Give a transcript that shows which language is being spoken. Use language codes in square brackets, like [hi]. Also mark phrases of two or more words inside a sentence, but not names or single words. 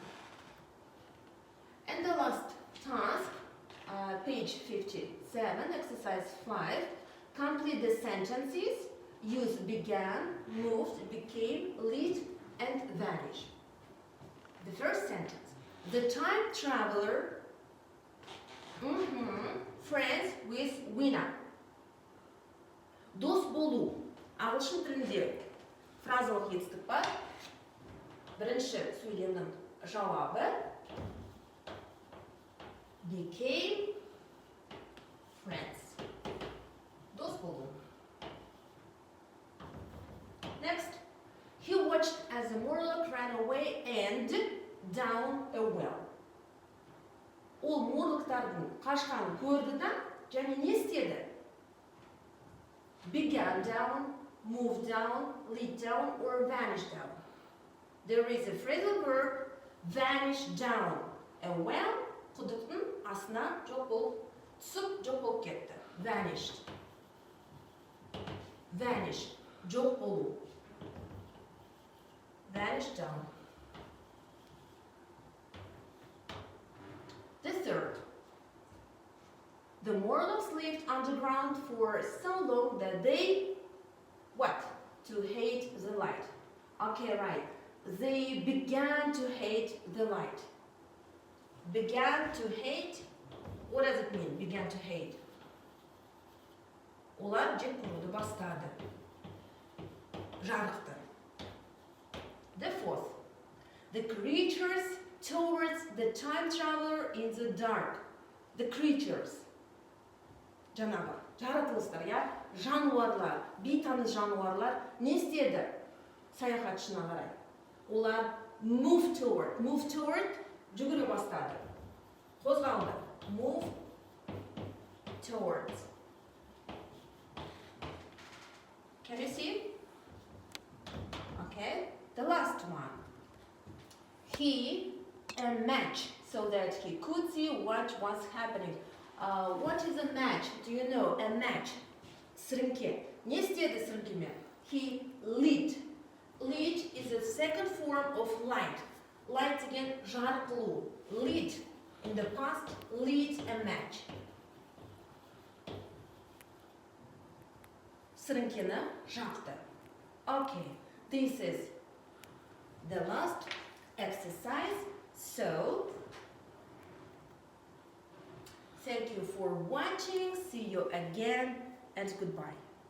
[en] And the last task, page 57, exercise 5. Complete the sentences. Use began, moved, became, lit, and vanish. The first sentence. The time traveler friends with Wina. [kk] Дос болу. Ағылшын тілінде фразалық етістік бар. Бірінші сөйлемнің жауабы [en] became friends. [kk] Дос болу. [en] Next, he watched as the Morlock ran away and down a well. [kk] Ол Morlock'тардың қашқанын көрді да, және не істеді? [en] Began down, moved down, lit down, or vanished down. There is a phrasal verb vanish down. A well [kk] құдықтың астына жоқ болып түсіп жоқ болып кетті. Vanished. Vanish. Жоқ болу. [en] Vanish down. The third. The mortals lived underground for so long that they, what? To hate the light. Okay, right. They began to hate the light. Began to hate. What does it mean? Began to hate. [kk] Олар жек көруді бастады. Жарықты. [en] The fourth. The creatures towards the time traveler in the dark. The creatures. [kk] Жаңағы жаратылыстар, я, жануарлар, бейтаныс жануарлар не істеді? Саяхатшына қарай. Олар [en] move toward, [kk] жүгіре бастады. Қозғалды. [en] Move towards. Can you see? Okay. The last one. He a match so that he could see what was happening. What is a match? Do you know? A match. [kk] Сіріңке. Не істеді сіріңкемен? [en] He lit. Lit is the second form of light. Light again, [kk] жарық қылу. [en] Lit. In the past, lit a match. [kk] Сіріңкені жақты. [en] Okay, this is the last exercise. So, thank you for watching. See you again and goodbye.